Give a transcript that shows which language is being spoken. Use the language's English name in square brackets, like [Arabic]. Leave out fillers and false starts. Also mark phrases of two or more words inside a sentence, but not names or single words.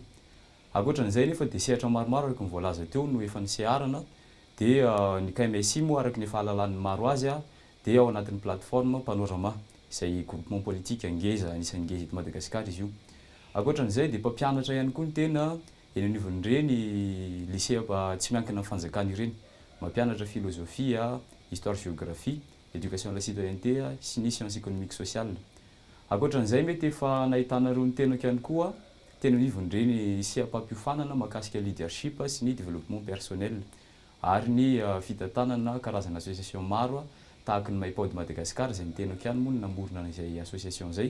[Malagasy] Ankoatran'izay nefa dia sehatra maromaro araka ny voalaza teo no efa niseharana dia ny KMSI moa araka ny fahalalan'ny maro azy dia ao anatin'ny plateforme Panorama izay [French] groupement politique [Malagasy] ngeza anisan'ny ngeza eto Madagasikara izy io. Ankoatran'izay dia mpampianatra ihany koa ny tena eny anivon'ireny lycée tsy miankina amin'ny fanjakana ireny, mampianatra filozofia, [French] histoire géographie, éducation à la citoyenneté [Malagasy] sy ny [French] sciences économiques sociales. [Malagasy] Ankoatran'izay mety efa nahitanareo ny tena ihany koa tena anivon'ireny seapam-piofanana mahakasika leadership sy ny [French] développement personnel [Malagasy] ary ny fitantanana karazana association maro tahaka ny Maipao de Madagascar izay nitenako ihany moa namorona izay association izay.